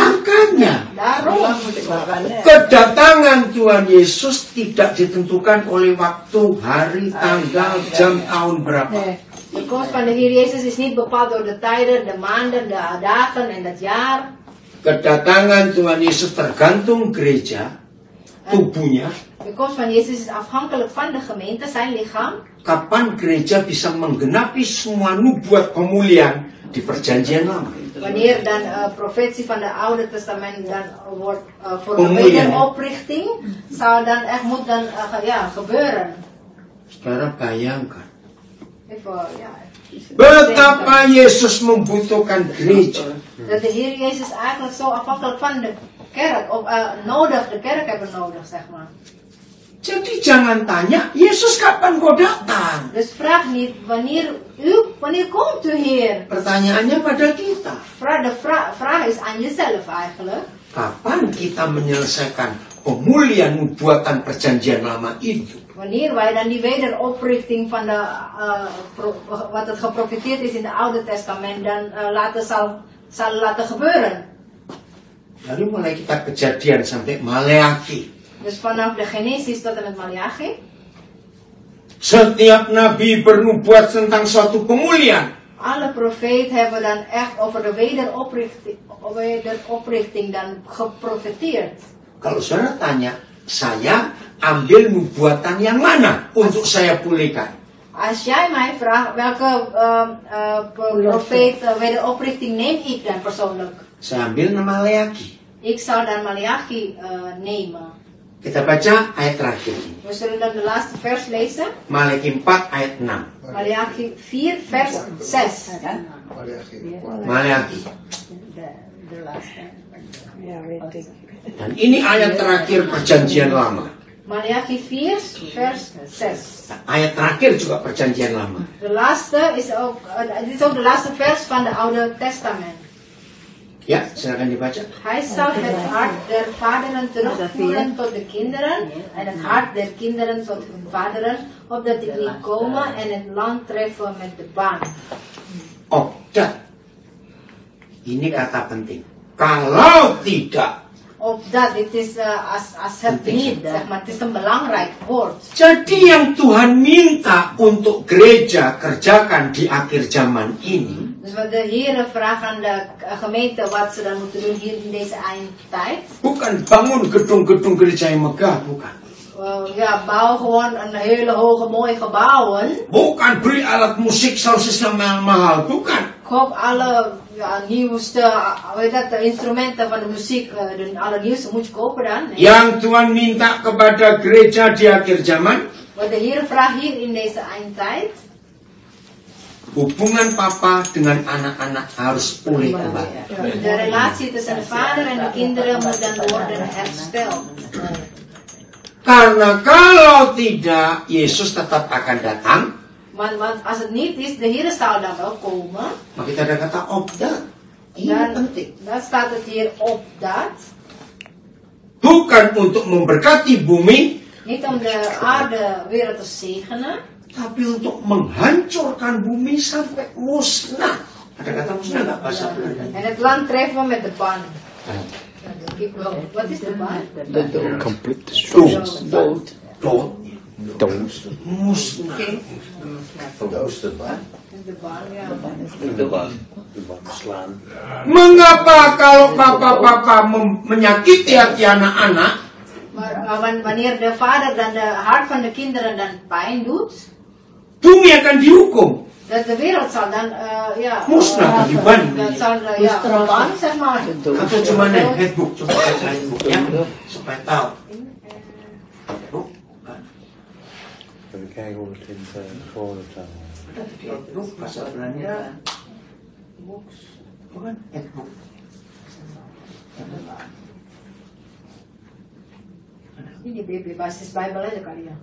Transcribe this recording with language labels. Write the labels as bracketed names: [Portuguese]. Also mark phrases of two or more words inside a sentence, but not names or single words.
[Indonesian] Makanya [Dutch] Daarom. [Indonesian] kedatangan Tuhan Yesus tidak ditentukan oleh waktu, hari, tanggal, jam, tahun berapa. [Dutch] De komst van de Heer Jezus is niet bepaald door de tijden, de maanden, de dagen en het jaar. [Indonesian] Kedatangan Tuhan Yesus tergantung gereja, tubuhnya. [Dutch] De komst van Jezus is afhankelijk van de gemeente, zijn lichaam. [Indonesian] Kapan gereja bisa menggenapi semua nubuat pemulihan di perjanjian lama. [Dutch] Wanneer dan profetie van de Oude Testament dan wordt voor de [Indonesian] Pemulihan. [Dutch] wederoprichting, zou dan echt moet dan gebeuren. [Indonesian] Sekarang bayangkan [Dutch] Even, [Indonesian] betapa Yesus membutuhkan gereja. [Dutch] dat de Heer Jezus eigenlijk zo afhankelijk van de kerk, of de kerk hebben nodig, zeg maar. [Indonesian] Jadi jangan tanya, Yesus kapan kau datang? [Dutch] Dus vraag niet, wanneer komt u Heer? [Indonesian] Pertanyaannya pada kita. [Dutch] De vraag is aan jezelf eigenlijk. [Indonesian] Kapan kita menyelesaikan pemulihan nubuatan perjanjian lama itu? [Dutch] Wanneer wij dan die wederoprichting van de, wat het geprofeteerd is in het Oude Testament dan zal laten gebeuren. [Indonesian] Dari mulai kita Kejadian sampai Maleaki. [Dutch] Dus vanaf de Genesis tot en met Maleagi. [Indonesian] Setiap nabi bernubuat tentang suatu pemulihan. [Dutch] Alle profeet hebben dan echt over de wederoprichting dan geprofeteerd. [Indonesian] Kalau saudara tanya, saya ambil nubuatan yang mana untuk saya pulihkan? [Dutch] Als jij mij vraagt welke profeet wederoprichting neem ik dan persoonlijk? [Indonesian] Saya ambil Maleaki. [Dutch] Ik zou dan Maleagi nemen. [Indonesian] Kita baca ayat terakhir ini. [Dutch] We zullen dan de laatste vers lezen. [Indonesian] Maleaki 4 ayat 6. [Dutch] Maleagi 4 vers 6. [Indonesian] Maleaki. [Dutch] De laatste. [Indonesian] Dan ini ayat terakhir perjanjian lama. [Dutch] Maleagi 4 vers 6. [Indonesian] Ayat terakhir juga perjanjian lama. [Dutch] De laatste is ook, dit is ook de laatste vers van de Oude Testament. [Indonesian] Ya, silakan dibaca. [Dutch] Hij zal het hart der vaderen terugvoeren tot de kinderen en het hart der kinderen tot hun vaderen, opdat ik niet komen en het land treffen met de baan. Opdat. [Indonesian] Ini kata penting. Kalau tidak. [Dutch] Opdat, dit is als het niet, zeg maar, het is een belangrijk woord. [Indonesian] Jadi yang Tuhan minta untuk gereja kerjakan di akhir zaman ini. [Dutch] Dus wat de Heer vraagt aan de gemeente wat ze dan moeten doen hier in deze eindtijd. [Indonesian] Bukan bangun gedung-gedung gereja yang megah, bukan. [Dutch] Bouw gewoon een hele hoge mooie gebouwen. [Indonesian] Bukan beli alat musik [English] sound system [Indonesian] yang mahal, bukan. [Dutch] Koop alle ja, nieuwste, weet dat, de instrumenten van de muziek, de allernieuwste moet je kopen dan. Nee. [Indonesian] Yang Tuhan minta kepada gereja di akhir zaman, [Dutch] Wat de Heer vraagt hier in deze eindtijd, [Indonesian] hubungan papa dengan anak-anak harus pulih kembali. [Dutch] de relatie tussen de vader en de kinderen moet dan worden hersteld. [Indonesian] Karena kalau tidak, Yesus tetap akan datang. [Dutch] Want als het niet is, de Heer zal dan wel komen. [Indonesian] Maka kita ada kata opdat. Ini [Dutch] Dan, [Indonesian] penting. [Dutch] dan staat het hier op dat. [Indonesian] Bukan untuk memberkati bumi, [Dutch] Niet om de aarde wereld te zegenen, [Indonesian] tapi untuk menghancurkan bumi sampai musnah. Ada kata musnah nggak bahasa Belanda? [Dutch] en het land treffen we met de ban. Wat is de ban? [English] Complete destruction. [Dutch] Dood. Dood. Dood. [Indonesian] Musnah. [Dutch] Verwoesten, maar. De ban, ja. De baan slaan. [Indonesian] Mengapa kalau papa-papa menyakiti hati anak-anak, [Dutch] Maar wanneer de vader dan de hart van de kinderen dan pijn doet, [Indonesian] bumi akan dihukum? [Dutch] dat de wereld zal dan, ja, [Indonesian] Musnah, diban. [Dutch] dat zal, ja, ban, zeg maar. [Indonesian] Atau cuma nih headbook, coba baca headbook ya, supaya tahu. [Dutch] Even kijken hoe het in het gewone taal. [Indonesian] Headbook bahasa Belanda. Bukan headbook. Ini BB basis Bible aja kali ya.